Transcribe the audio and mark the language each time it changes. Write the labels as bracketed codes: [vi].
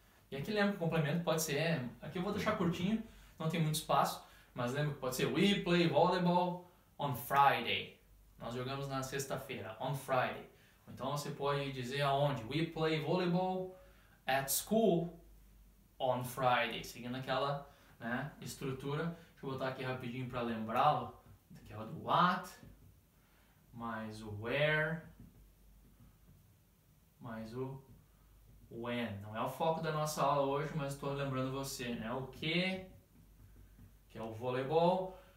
[pt] E aqui lembra que o complemento pode ser. Aqui eu vou deixar curtinho, não tem muito espaço, mas lembra que pode ser [en] we play volleyball on Friday. [pt] Nós jogamos na sexta-feira, [en] on Friday. [pt] Então você pode dizer aonde? [en] We play volleyball at school on Friday. [pt] Seguindo aquela, né, estrutura. Deixa eu botar aqui rapidinho para lembrá-lo. Aquela do what, mais o where, mais o when. Não é o foco da nossa aula hoje, mas estou lembrando você, né? O que é o voleibol.